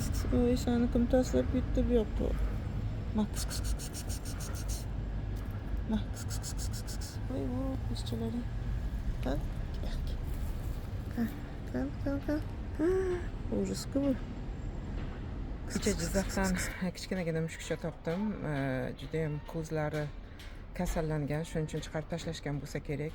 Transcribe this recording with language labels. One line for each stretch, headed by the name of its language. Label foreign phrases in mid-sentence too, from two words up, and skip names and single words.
Uzbek: Voy, seni kim tashlab ketdi bu yoqqa? Ma kis kis kis kis kis kis kis kis. Ma kis kis kis kis kis kis. Voy, voy, ishchilaring. Qal, qal. Ужас-ku bu. Kecha Jizzaxdan kichkinagina mushukcha topdim. Judayam ko'zlari kasallangan, shuning uchun chiqarib tashlashgan bo'lsa kerak.